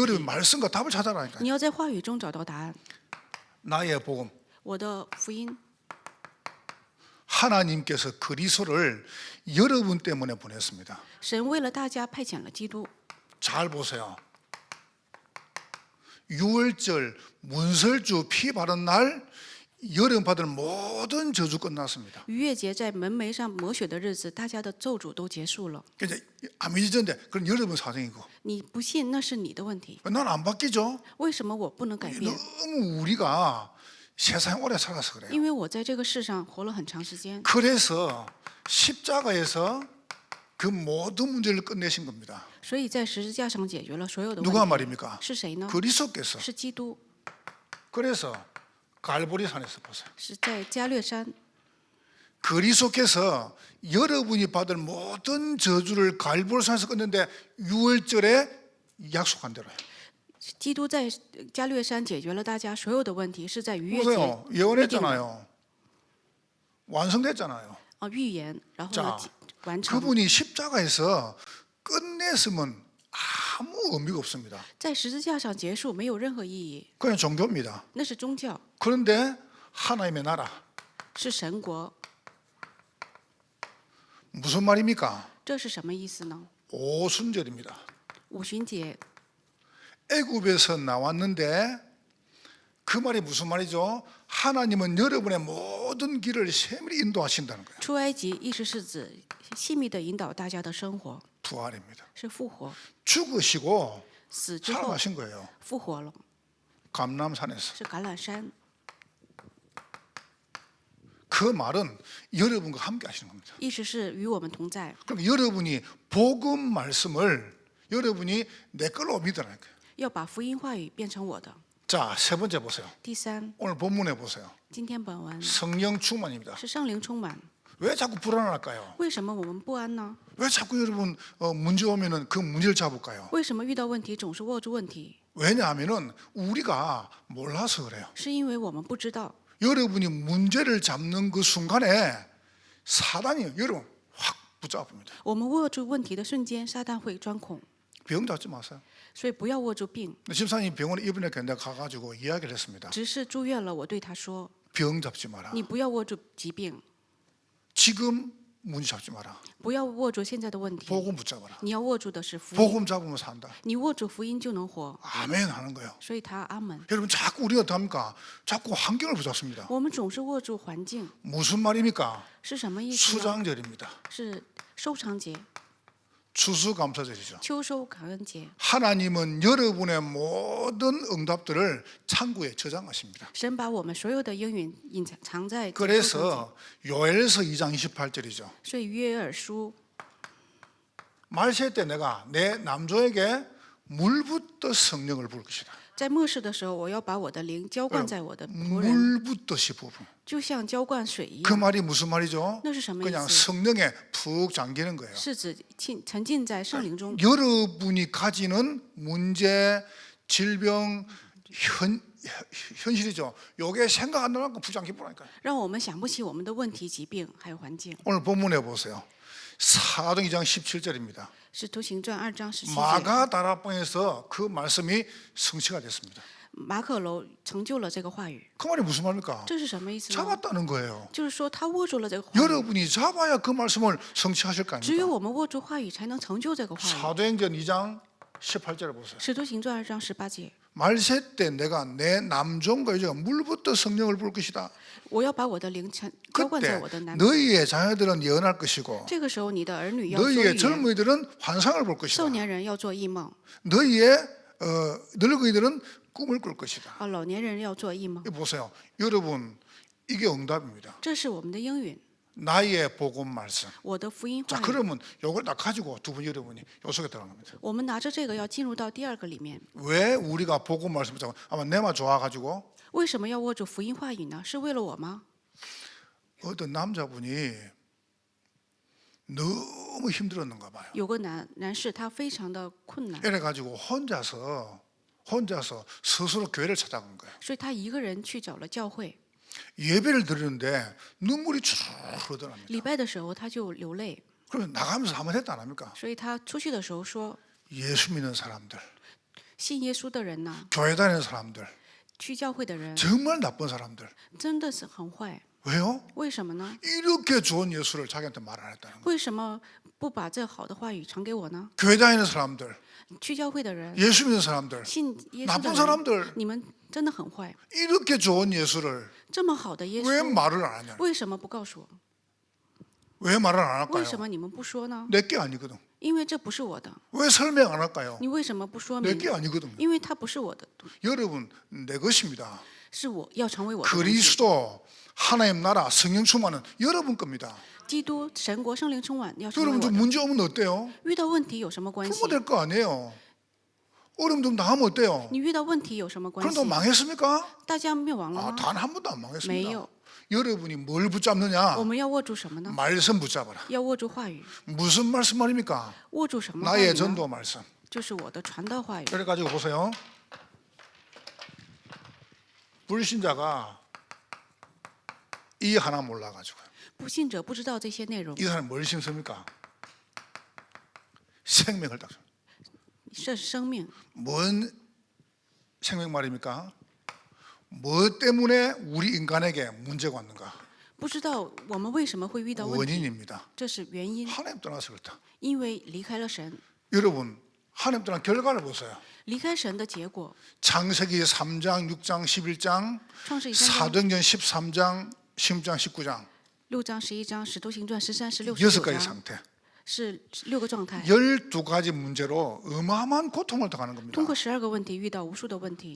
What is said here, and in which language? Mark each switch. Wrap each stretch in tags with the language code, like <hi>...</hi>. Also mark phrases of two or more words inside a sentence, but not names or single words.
<ko>여러분</ko> <zh>题。</zh> <ko>말씀과 답을 찾아라니까.</ko> <zh>你要在话语中找到答案。</zh> <ko>나의 복음.</ko> <zh>我的福音，</zh> <ko>하나님께서 그리스도를 여러분 때문에 보냈습니다.</ko> <zh>神为了大家派遣了基督。</zh> <ko>잘 보세요. 유월절 문설주 피 바른 날 여름 받을 모든 저주 끝났습니다.</ko> <zh>逾越节在门楣上抹血的日子，大家的咒诅都结束了。</zh> <ko>이제 안 믿으던데 그건 여러분 사정이고</ko> <zh>你不信那是你的问题，</zh> <ko>난 안 바뀌죠.</ko> <zh>为什么我不能改变？</zh> <ko>너무 우리가 세상에 오래 살아서 그래요.</ko> <zh>因为我在这个世上活了很长时间，</zh> <ko>그래서 십자가에서 그 모든 문제를 끝내신 겁니다.</ko> <zh>所以在十字架上解决了所有的</zh> <ko>누가</ko> <zh>问题。</zh> <ko>말입니까?</ko> <zh>是谁呢？</zh> <ko>그리스도께서.</ko> <zh>是基督，</zh> <ko>그래서 갈보리산에서 보세요.</ko> <zh>是在加略山。</zh> <ko>그리스도께서 여러분이 받을 모든 저주를 갈보리산에서 끝냈는데 6월절에 약속한 대로요.</ko> <zh>基督在加略山解决了大家所有的问题，是在逾越节</zh> <ko>보세요.</ko> <zh>预定的</zh> <ko>예언했잖아요. 완성됐잖아요.</ko> <zh>预言，然后</zh> <ko>자</ko> <zh>呢完成。</zh> <ko>그분이 십자가에서 끝냈으면 아무 의미가 없습니다.</ko> <zh>在十字架上结束没有任何意义，</zh> <ko>그냥 종교입니다.</ko> <zh>那是宗教，</zh> <ko>그런데 하나님의 나라</ko> <zh>是神国。</zh> <ko>무슨 말입니까?</ko> <zh>这是什么意思呢？</zh> <ko>오순절입니다.</ko> <zh>五旬节，</zh> <ko>애굽에서 나왔는데 그 말이 무슨 말이죠? 하나님은 여러분의 모든 길을 세밀히 인도하신다는 거예요.</ko> <zh>出埃及意思是指细密的引导大家的生活，</zh> <ko>부활입니다.</ko> <zh>是复活，</zh> <ko>죽으시고</ko> <zh>死之后</zh> <ko>살아가신 거예요.</ko> <zh>复活了，</zh> <ko>감람산에서.</ko> <zh>是橄榄山。</zh> <ko>그 말은 여러분과 함께 하시는 겁니다.</ko> <zh>意思是与我们同在，</zh> <ko>그럼 여러분이 복음 말씀을 여러분이 내 걸로 믿으라는 거예요.</ko> <zh>要把福音话语变成我的。</zh> <ko>자, 세 번째 보세요.</ko> <zh>第三，</zh> <ko>오늘 본문에 보세요.</ko> <zh>今天本文</zh> <ko>성령 충만입니다.</ko> <zh>是圣灵充满，</zh> <ko>왜 자꾸 불안할까요?</ko> <zh>为什么我们不安呢？</zh> <ko>왜 자꾸 여러분 문제 오면은 그 문제를 잡을까요?</ko> <zh>为什么遇到问题总是握住问题？</zh> <ko>왜냐하면은 우리가 몰라서 그래요.</ko> <zh>是因为我们不知道。</zh> <ko>여러분이 문제를 잡는 그 순간에 사단이 여러분 확 붙잡습니다.</ko> <zh>我们握住问题的瞬间，撒旦会钻孔，</zh> <ko>병 잡지 마세요.</ko> <zh>所以不要握住病。</zh> <ko>집사님 병원에 입원해 내가 가가지고 이야기를 했습니다.</ko> <zh>执事住院了，我对他说</zh> <ko>병 잡지 마라. ：“</ko> <zh>你不要握住疾病，</zh> <ko>지금 문제 잡지 마라.</ko> <zh>不要握住现在的问题，</zh> <ko>복음 붙잡아라.</ko> <zh>你要握住的是福音。</zh> <ko>복음 잡으면 산다.</ko> <zh>你握住福音就能活。</zh> <ko>아멘 하는 거예요.</ko> <zh>所以他阿门。</zh> <ko>여러분 자꾸 우리가 어떻게 합니까? 자꾸 환경을 붙잡습니다.</ko> <zh>我们总是握住环境，</zh> <ko>무슨 말입니까?</ko> <zh>是什么意思呢？</zh> <ko>수장절입니다.</ko> <zh>是收藏节、</zh> <ko>추수감사절이죠.</ko> <zh>秋收感恩节。</zh> <ko>하나님은 여러분의 모든 응답들을 창고에 저장하십니다.</ko> <zh>神把我们所有的应允隐藏在收藏节，</zh> <ko>그래서 요엘서 2장 28절이죠.</ko> <zh>所以约珥书</zh> <ko>말세 때 내가 내 남조에게 물붓듯 성령을 부을 것이다.</ko> <zh>在末世的时候，我要把我的灵浇灌在我的仆人，</zh> <ko>물붓듯이 부분.</ko> <zh>就像浇灌水一</zh> <ko>그</ko> <zh>样。</zh> <ko>말이 무슨 말이죠?</ko> <zh>那是什么意</zh> <ko>그냥</ko> <zh>思？</zh> <ko>성령에 푹 잠기는 거예요.</ko> <zh>是指沉浸在圣灵中，</zh> <ko>여러분이 가지는 문제, 질병, 현실이죠. 요게 생각 안 나는 건 부장 기쁘라니까요.</ko> <zh>让我们想不起我们的问题、疾病还有环境。</zh> <ko>오늘 본문에 보세요. 사도행 2장 17절입니다.</ko> <zh>使徒行传2章17节，</zh> <ko>마가다락방에서 그 말씀이 성취가 됐습니다.</ko> <zh>马可楼成就了这个话语。</zh> <ko>그 말이 무슨 말입니까?</ko> <zh>这是什么意思呢？</zh> <ko>잡았다는 거예요.</ko> <zh>就是说他握住了这个话语，</zh> <ko>여러분이 잡아야 그 말씀을 성취하실 거</ko> <zh>只有</zh> <ko>아닙니까?</ko> <zh>我们握住话语，才能成就这个话语。</zh> <ko>사도행전 2장 18절을 보세요.</ko> <zh>使徒行传2章18节，</zh> <ko>말세 때 내가 내 남종과 여자가 물부터 성령을 부을 것이다.</ko> <zh>我要把我的灵浇灌在</zh> <ko>그때</ko> <zh>我的男。</zh> <ko>너희의 자녀들은 예언할 것이고</ko> <zh>这个时候，你的儿女要做预</zh> <ko>너희의</ko> <zh>言，</zh> <ko>젊은이들은 환상을 볼</ko> <zh>少</zh> <ko>것이다.</ko> <zh>年人要做异梦，</zh> <ko>너희의 늙은이들은 꿈을 꿀 것이다.</ko> <zh>老年人要做异梦。</zh> <ko>이거 보세요. 여러분 이게 응답입니다.</ko> <zh>这是我们的应允，</zh> <ko>나의 복음 말씀.</ko> <zh>我的福音</zh> <ko>자</ko> <zh>话语。</zh> <ko>그러면 이걸 딱 가지고 두 분 여러분이 요 속에 들어갑니다.</ko> <zh>我们拿着这个要进入到第二个里面。</zh> <ko>왜 우리가 복음 말씀을 잡고 아마 내만 좋아가지고</ko> <zh>为什么要握住福音话语呢？是为了我吗？</zh> <ko>어떤 남자분이 너무 힘들었는가 봐요.</ko> <zh>有个男士，他非常的困难，</zh> <ko>이래가지고 혼자서 스스로 교회를 찾아간 거예요.</ko> <zh>所以他一个人去找了教会。</zh> <ko>예배를 드리는데 눈물이 쭉 흐르더랍니다.</ko> <zh>礼拜的时候他就流泪，</zh> <ko>그러면 나가면서 한번 했다 안 합니까?</ko> <zh>所以他出去的时候说，</zh> <ko>예수 믿는 사람들,</ko> <zh>信耶稣的人呐，</zh> <ko>교회 다니는 사람들,</ko> <zh>去教会的人</zh> <ko>정말 나쁜 사람들.</ko> <zh>真的是很坏。</zh> <ko>왜요?</ko> <zh>为什么呢？</zh> <ko>이렇게 좋은 예수를 자기한테 말 안 했다는 거예요.</ko> <zh>为什么不把这好的话语传给我呢？</zh> <ko>교회 다니는 사람들,</ko> <zh>去教会的人，</zh> <ko>예수 믿는 사람들,</ko> <zh>信耶稣</zh> <ko>나쁜</ko> <zh>的人，</zh> <ko>사람들</ko> <zh>你们真的很坏。</zh> <ko>이렇게 좋은 예수를</ko> <zh>这么好的耶</zh> <ko>왜</ko> <zh>稣，</zh> <ko>말을 안 하냐?</ko> <zh>为什么不告诉我？</zh> <ko>왜 말을 안</ko> <zh>为什</zh> <ko>할까요?</ko> <zh>么你们不说呢？</zh> <ko>내게 아니거든.</ko> <zh>因为这不是我的。</zh> <ko>왜 설명 안 할까요?</ko> <zh>你为什么不说</zh> <ko>내게</ko> <zh>明？</zh> <ko>아니거든.</ko> <zh>因为它不是我的，</zh> <ko>여러분 내 것입니다.</ko> <zh>是我要成为我的东西。</zh> <ko>그리스도 하나님 나라 성령 충만은 여러분 겁니다.</ko> <zh>基督神国圣灵充满要成为</zh> <ko>여러분</ko> <zh>我</zh> <ko>좀</ko> <zh>的。</zh> <ko>문제 오면 어때요?</ko> <zh>遇到问题有什么关系？</zh> <ko>부모될 거 아니에요. 어려움 좀 당하면 어때요?</ko> <zh>你遇到问题有什么关</zh> <ko>그럼 또</ko> <zh>系？</zh> <ko>망했습니까?</ko> <zh>大家灭亡了</zh> <ko>아,</ko> <zh>吗？</zh> <ko>단 한 번도 안 망했습니다.</ko> <zh>没有。</zh> <ko>여러분이 뭘 붙잡느냐?</ko> <zh>我们要握住什么呢？</zh> <ko>말씀 붙잡아라.</ko> <zh>要握住话语。</zh> <ko>무슨 말씀 말입니까?</ko> <zh>握住什么话语</zh> <ko>나의</ko> <zh>呢？</zh> <ko>전도 말씀.</ko> <zh>就是我的传道话语。</zh> <ko>그래가지고 보세요. 불신자가 이 하나 몰라가지고</ko> <zh>不信者不知道这些内容</zh> <ko>이 ， 사람 뭘 심습니까? 생명을 딱.</ko> <zh>是生命。</zh> <ko>뭔 생명 말입니까? 뭐 때문에 우리 인간에게 문제가 왔는가?</ko> <zh>不知道我们为什么会遇到问题，</zh> <ko>원인입니다.</ko> <zh>这是原因，</zh> <ko>하나님 떠나서 그렇다.</ko> <zh>因为离开了神。</zh> <ko>여러분 하나님 떠난 결과를 보세요.</ko> <zh>离开神的结果，</zh> <ko>창세기 3장, 6장, 11장,</ko> <zh>创世纪3章、</zh> <ko>사도행전 13장, 16장, 19장</ko> <zh>6 章、11章、使徒行传13、16、</zh> <ko>6가지</ko> <zh>19章</zh> <ko>상태.</ko> <zh>是6个状态。</zh> <ko>12가지 문제로 어마어마한 고통을 당하는 겁니다.</ko> <zh>通过12个问题遇到无数的问题，</zh>